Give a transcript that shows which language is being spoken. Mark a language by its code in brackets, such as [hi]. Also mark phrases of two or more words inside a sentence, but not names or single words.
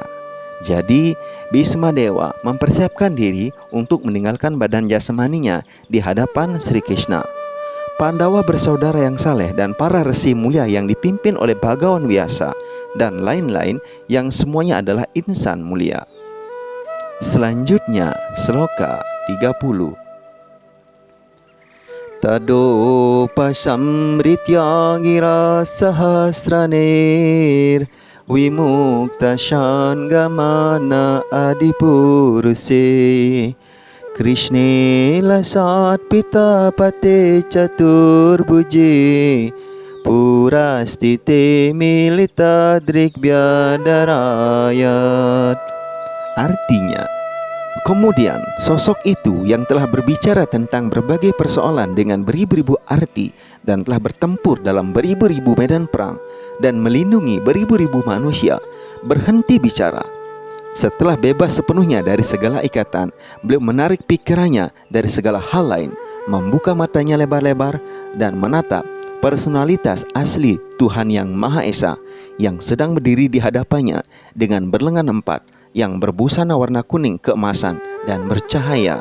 [id] Jadi, Bhisma Dewa mempersiapkan diri untuk meninggalkan badan jasmaninya di hadapan Sri Krishna. Pandawa bersaudara yang saleh dan para resi mulia yang dipimpin oleh Bhagawan Vyasa dan lain-lain yang semuanya adalah insan mulia. Selanjutnya, sloka 30. [sa] Tado pasamritya gira sahasranir Vimukta shangamana adipuruse Krishne lasat pita pate chaturbuje Purastite milita drikbyadarayat. [id] Artinya, kemudian sosok itu yang telah berbicara tentang berbagai persoalan dengan beribu-ribu arti dan telah bertempur dalam beribu-ribu medan perang dan melindungi beribu-ribu manusia berhenti bicara. Setelah bebas sepenuhnya dari segala ikatan, beliau menarik pikirannya dari segala hal lain, membuka matanya lebar-lebar dan menatap personalitas asli Tuhan yang Maha Esa yang sedang berdiri di hadapannya dengan berlengan empat yang berbusana warna kuning keemasan dan bercahaya.